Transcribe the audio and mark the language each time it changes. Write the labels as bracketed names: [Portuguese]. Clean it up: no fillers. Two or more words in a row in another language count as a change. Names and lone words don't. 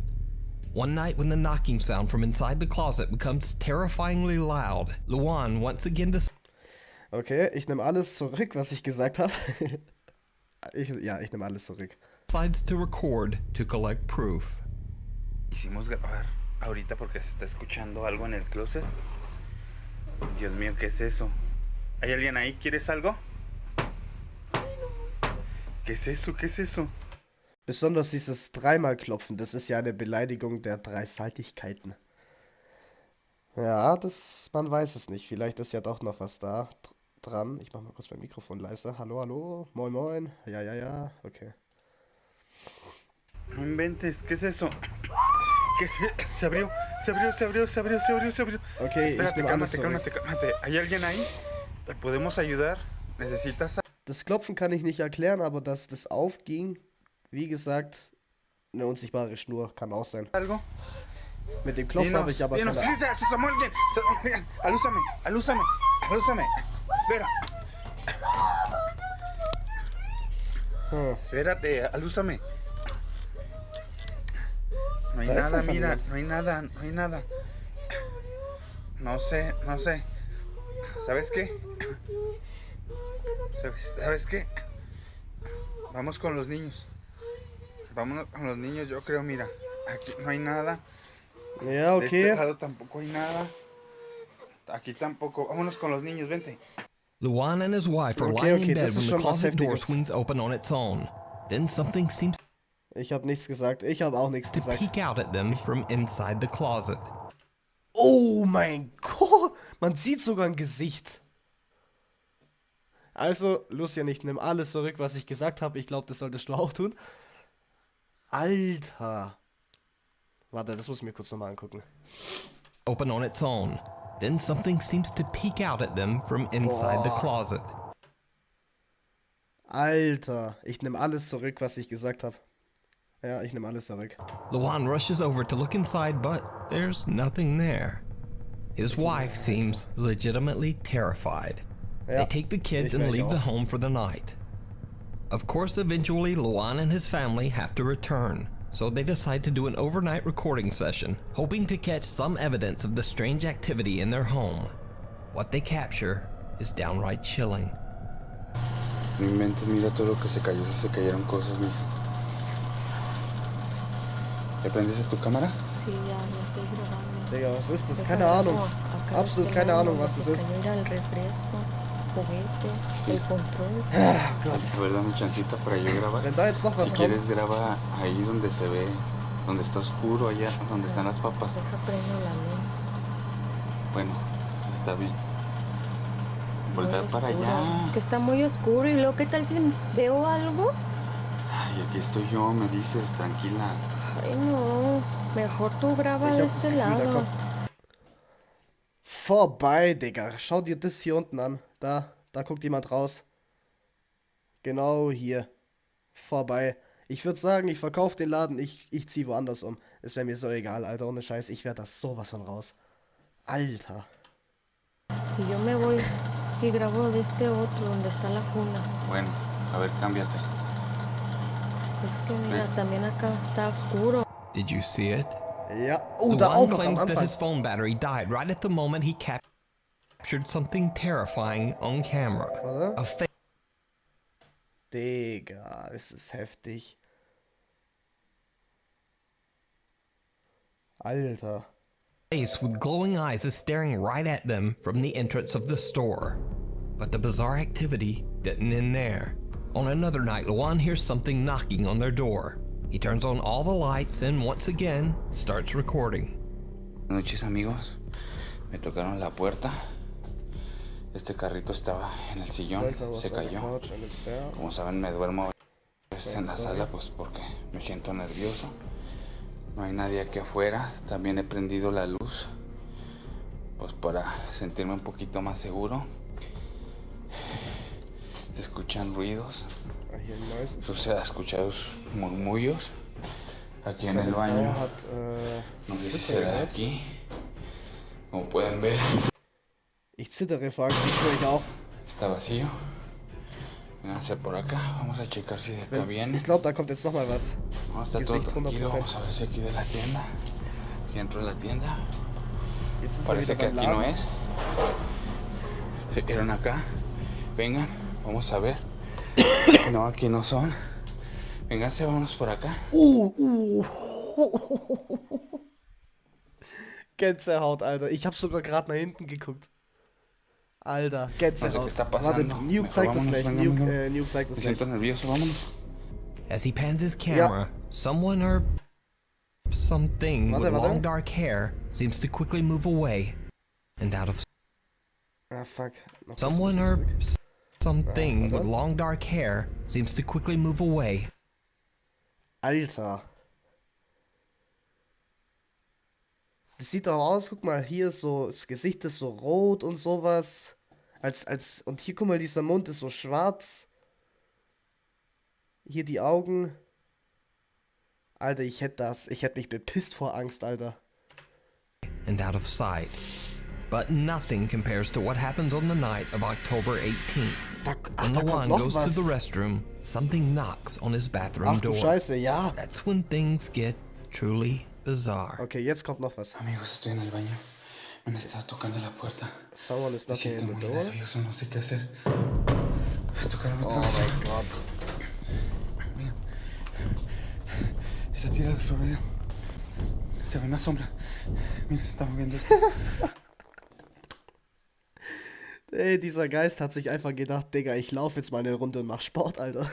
[English] One night when the knocking sound from inside the closet becomes terrifyingly loud, Luan once again [German] Okay, ich nehme alles zurück, was ich gesagt habe. Ich nehme alles zurück. [English] Decides to record to collect proof. [Spanish] Hicimos grabar ahorita porque se está escuchando algo en el closet. Dios mío, ¿qué es eso? ¿Hay alguien ahí? ¿Quieres algo? ¿Qué es eso? ¿Qué es eso? [German] Besonders dieses dreimal klopfen, das ist ja eine Beleidigung der Dreifaltigkeiten. Ja, man weiß es nicht. Vielleicht ist ja doch noch was da dran. Ich mach mal kurz mein Mikrofon leiser. Hallo, hallo, moin, moin. Ja, okay. [Spanish] No inventes, ¿qué es eso? ¿Qué es? Se abrió. Okay, espérate, cálmate. ¿Hay alguien ahí? ¿Te podemos ayudar? ¿Necesitas? [German] Das Klopfen kann ich nicht erklären, aber dass das aufging, wie gesagt, eine unsichtbare Schnur kann auch sein. [Spanish] ¿Algo? [German] Mit dem Klopfen habe ich aber keine... [Spanish] Se asomó alguien. Alúzame. Espera. Espérate, alúzame. No hay nada, mira, no hay nada. No sé. ¿Sabes qué? ¿Sabes qué? Vamos con los niños. Vámonos con los niños, yo creo, mira. Aquí no hay nada. [German] Ja, [Spanish] De este [German] okay. [Spanish] lado tampoco hay nada. Aquí tampoco. Vámonos con los niños, vente. [English] Luan and his wife are lying in bed when the closet door swings open on its own. Then something seems [German] Ich habe nichts gesagt. Ich habe auch nichts [English] to [German] gesagt. [English] peek out at them from inside the closet. [German] Oh mein Gott! Man sieht sogar ein Gesicht. Also, Lucian, ich nehme alles zurück, was ich gesagt habe. Ich glaube, das solltest du auch tun. Alter. Warte, das muss ich mir kurz nochmal angucken. [English] Open on its own. Then something seems to peek out at them from inside the closet. [German] Alter, ich nehme alles zurück, was ich gesagt habe. Ja, ich nehme alles zurück. [English] Luan rushes over to look inside, but there's nothing there. His wife seems legitimately terrified. They take the kids and leave the home for the night. Of course, eventually Luan and his family have to return, so they decide to do an overnight recording session, hoping to catch some evidence of the strange activity in their home. What they capture is downright chilling. [Spanish] No inventes, mira todo lo que se cayó, se cayeron cosas, mija. ¿Le prendes a tu cámara? Sí, ya estoy grabando. [German] Digga, was ist das? Keine Ahnung. Absolut keine Ahnung, was das ist. [Spanish] Mira el refresco, juguete, el control. [German] Ah, Gott. [Spanish] A ver, dame chancita para yo grabar. [German] Wenn da jetzt noch was [Spanish] Si [German] kommt. [Spanish] quieres, graba ahí donde se ve, donde está oscuro, allá donde están las papas. Deja prendo la luz. Bueno, está bien. Voltar Muy para oscuro. allá. Es que está muy oscuro y luego, ¿qué tal si veo algo? Ay, aquí estoy yo, me dices, tranquila. Ay, no. Mejor tú graba de este lado. [German] Vorbei, Digga. Schau dir das hier unten an. Da guckt jemand raus. Genau hier. Vorbei. Ich würde sagen, ich verkaufe den Laden, ich ziehe woanders um. Es wäre mir so egal, Alter, ohne Scheiß. Ich werde das sowas von raus. Alter. [Spanish] Y yo me voy y grabo de este otro donde está la cuna. Bueno, a ver, cámbiate. Es que mira, también acá está oscuro. [English] Did you see it? [German] Ja. Oh, da auch [English] Luan [German] noch am [English] claims that [German] Anfang. [English] his phone battery died right at the moment he captured something terrifying on camera. A face [German] Digga, es ist heftig. Alter. [English] with glowing eyes is staring right at them from the entrance of the store. But the bizarre activity didn't end there. On another night, Luan hears something knocking on their door. He turns on all the lights and once again starts recording. [Spanish] Buenas noches, amigos. Me tocaron la puerta. Este carrito estaba en el sillón, se cayó. Como saben, me duermo en la sala pues porque me siento nervioso. No hay nadie aquí afuera. También he prendido la luz pues para sentirme un poquito más seguro. Se escuchan ruidos. O sea, escuchados murmullos aquí en el baño. No sé si será de aquí. Como pueden ver. [German] Ich zittere vor Angst, ich höre auch. [Spanish] Está vacío. Vénganse por acá. Vamos a checar si de acá viene. [German] Ich glaube, da kommt jetzt noch mal was. [Spanish] No, está todo tranquilo. Vamos a ver si aquí de la tienda. Aquí dentro de la tienda. Parece que aquí no es. Se vieron acá. Vengan, vamos a ver. No, aquí no son. Vénganse, vámonos por acá. [German] Gänsehaut, Alter. Ich habe sogar gerade nach hinten geguckt. Alter, Gänsehaut. [Spanish] No sé qué está [German] Warte, [Spanish] pasando. [German] Nuke zeigt das gleich. Nuke zeigt das [Spanish] Me [German] gleich. [Spanish] siento nervioso, vámonos. [English] As he pans his camera, someone or something with long dark hair seems to quickly move away and out of Ah, fuck. someone or something with long dark hair seems to quickly move away. [German] Alter. Das sieht doch aus, guck mal, hier ist so, das Gesicht ist so rot und sowas. Und hier, guck mal, dieser Mund ist so schwarz. Hier die Augen. Alter, ich hätte mich bepisst vor Angst, Alter. [English] And out of sight. But nothing compares to what happens on the night of October 18th. When Luan goes to the restroom, something knocks on his bathroom [German] Ach du [English] door. [German] Scheiße, ja. [English] That's when things get truly bizarre. [German] Okay, jetzt kommt noch was. [Spanish] Amigos, estoy en el baño. Me han estado tocando la puerta. [English] Someone is [Spanish] Me [English] knocking [Spanish] siento [English] in the [Spanish] muy [English] door. [Spanish] nervioso, no sé qué hacer. Tocaron otra [English] Oh [Spanish] vez. [English] my god. [Spanish] Mira. Esa tira de Florida. Se ve una sombra. Mira, se está moviendo esto. [German] Ey, dieser Geist hat sich einfach gedacht, Digga, ich laufe jetzt mal eine Runde und mach Sport, Alter.